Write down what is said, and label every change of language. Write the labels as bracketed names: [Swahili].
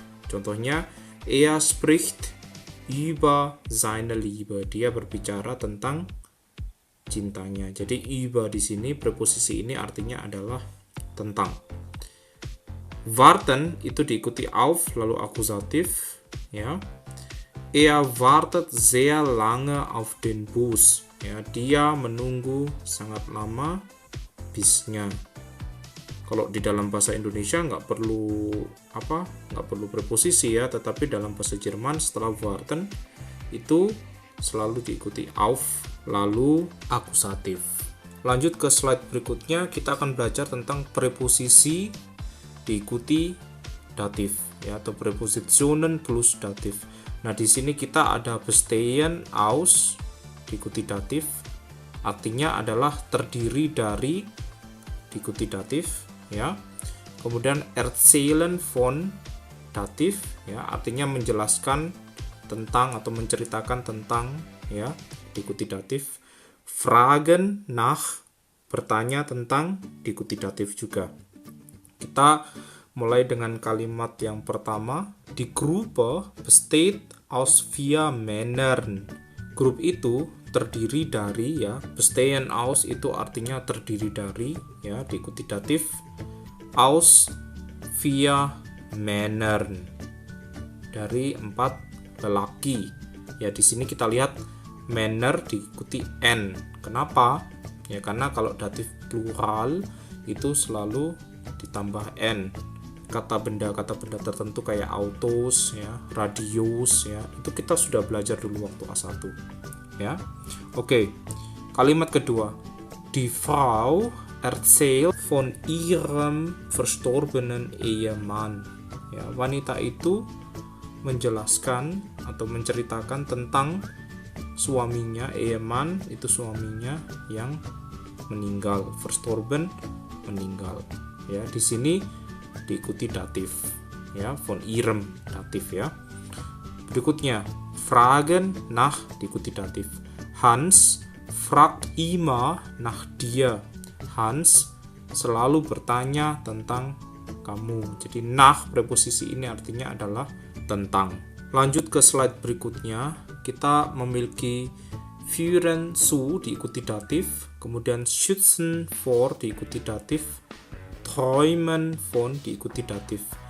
[Indonesian] Contohnya, [German] er spricht über seine Liebe. [Indonesian] Dia berbicara tentang cintanya. Jadi über di sini preposisi ini artinya adalah tentang. Warten itu diikuti auf lalu akusatif, ya. [German] Er wartet sehr lange auf den Bus. [Indonesian] Ya, dia menunggu sangat lama bisnya. Kalau di dalam bahasa Indonesia nggak perlu preposisi ya, tetapi dalam bahasa Jerman setelah warten itu selalu diikuti auf lalu akusatif. Lanjut ke slide berikutnya, kita akan belajar tentang preposisi diikuti datif ya, atau Präpositionen plus datif. Nah, di sini kita ada bestehen aus diikuti datif, artinya adalah terdiri dari diikuti datif ya. Kemudian erzählen von datif ya, artinya menjelaskan tentang atau menceritakan tentang ya, diikuti datif. Fragen nach, bertanya tentang, diikuti datif juga. Kita mulai dengan kalimat yang pertama. [German] Die Gruppe besteht aus 4 Männern. [Indonesian] Grup itu terdiri dari ya, bestehen aus itu artinya terdiri dari ya, diikuti datif, [German] aus 4 Männern, [Indonesian] dari 4 lelaki. Ya, di sini kita lihat Männer diikuti n. Kenapa? Ya, karena kalau datif plural itu selalu ditambah n. Kata benda tertentu kayak autos ya, radius ya, itu kita sudah belajar dulu waktu A1 ya. Oke. Kalimat kedua. [German] Die Frau erzählt von ihrem verstorbenen Ehemann. [Indonesian] Ya, wanita itu menjelaskan atau menceritakan tentang suaminya. Ehemann itu suaminya yang meninggal, verstorben meninggal. Ya, di sini diikuti datif ya, von ihrem datif ya. Berikutnya fragen nach diikuti datif. [German] Hans fragt immer nach dir. [Indonesian] Hans selalu bertanya tentang kamu. Jadi nach preposisi ini artinya adalah tentang. Lanjut ke slide berikutnya. Kita memiliki führen zu diikuti datif, kemudian schützen vor diikuti datif, träumen von diikuti datif.